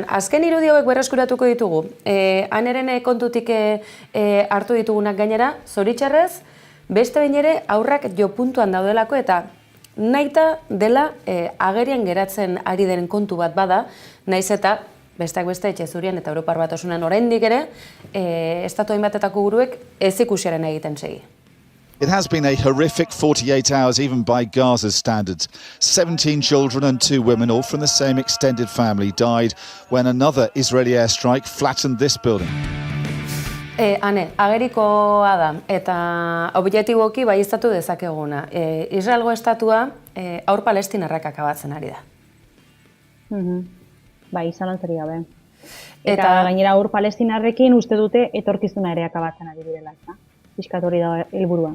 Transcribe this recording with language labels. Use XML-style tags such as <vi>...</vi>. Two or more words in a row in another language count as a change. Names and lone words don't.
<eu>Azken irudi hauek berreskuratuko ditugu. Aneren kontutik hartu ditugunak gainera, zoritxarrez, beste behin ere aurrak jo puntuan daudelako, eta nahita dela agerian geratzen ari den kontu bat bada, naiz eta besteak beste etxe zurien eta Europar Batasunen oraindik ere, estatu hainbatetako guruek ez ikusiaren egiten segi.</eu> <en>It has been a horrific 48 hours, even by Gaza's standards. 17 children and 2 women, all from the same extended family, died when another Israeli airstrike flattened this building.</en> <eu>Hane, agerikoa da, eta objektiboki baieztatu dezakeguna. Israelgo estatua aur palestinarrak akabatzen ari da. Bai, zalantzari gabe. Eta gainera aur palestinarrekin uste dute etorkizuna ere akabatzen ari direla, eta pixkat hori da helburua.</eu>